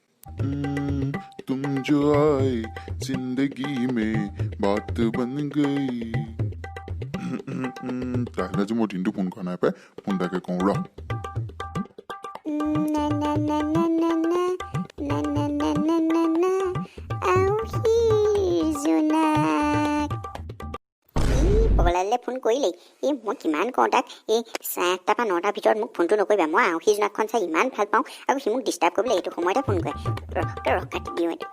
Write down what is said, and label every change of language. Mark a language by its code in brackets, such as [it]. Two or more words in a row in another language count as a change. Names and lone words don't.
[hi] तुम जो आए जिंदगी में बात बन गई [as] তাহলে যে মই দিনটো ফোন কৰা নাই পাই ফোন তাকে কওঁ ৰ পগলালে ফোন কৰিলেই এই মই কিমান কওঁ তাক এই 8টা পৰা 9টাৰ ভিতৰত মোক ফোনটো নকৰিবা মই আউসী জোনাকখন চাই ইমান ভাল পাওঁ আৰু সি মোক ডিষ্টাৰ্ব কৰিবলৈ এইটো সময়তে ফোন কৰে ৰহ কাটি দিওঁ এইটো